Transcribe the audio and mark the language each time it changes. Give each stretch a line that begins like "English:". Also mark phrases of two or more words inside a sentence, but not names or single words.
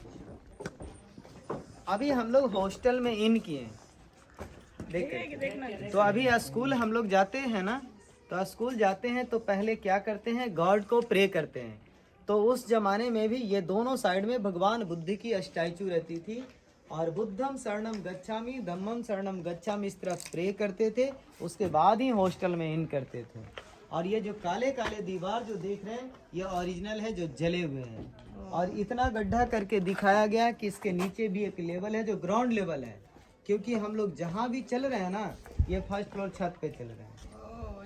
Hindi: अभी हम लोग हॉस्टल में इन किए, देखिए। तो अभी स्कूल हम लोग जाते हैं ना, तो स्कूल जाते हैं तो पहले क्या करते हैं, गॉड को प्रे करते हैं। तो उस जमाने में भी ये दोनों साइड में भगवान बुद्ध की स्टैचू रहती थी और
Pali: बुद्धम शरणम गच्छामि धम्मम शरणम गच्छामि
Hindi: इस तरह प्रे करते थे, उसके बाद ही हॉस्टल में इन करते थे। और ये जो काले काले दीवार जो देख रहे हैं ये ओरिजिनल है, जो जले हुए हैं। और इतना गड्ढा करके दिखाया गया कि इसके नीचे भी एक लेवल है जो
English: ground level
Hindi: है, क्योंकि हम लोग जहाँ भी चल रहे हैं ना, ये
English: first floor
Hindi: छत पे चल रहे हैं।